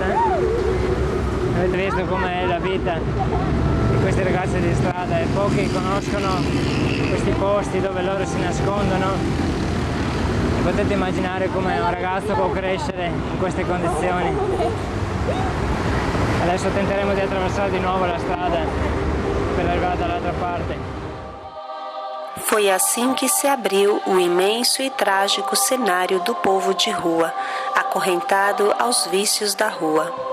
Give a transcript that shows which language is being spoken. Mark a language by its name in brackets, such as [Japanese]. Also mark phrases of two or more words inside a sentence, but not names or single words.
[Italian] Avete visto com'è la vita di questi ragazzi di strada e pochi conoscono questi posti dove loro si nascondono. E potete immaginare come un ragazzo può crescere in queste condizioni. Adesso tenteremo di attraversare di nuovo la strada per arrivare dall'altra parte. [Portuguese] Foi assim que se abriu o imenso e trágico cenário do povo de rua, acorrentado aos vícios da rua.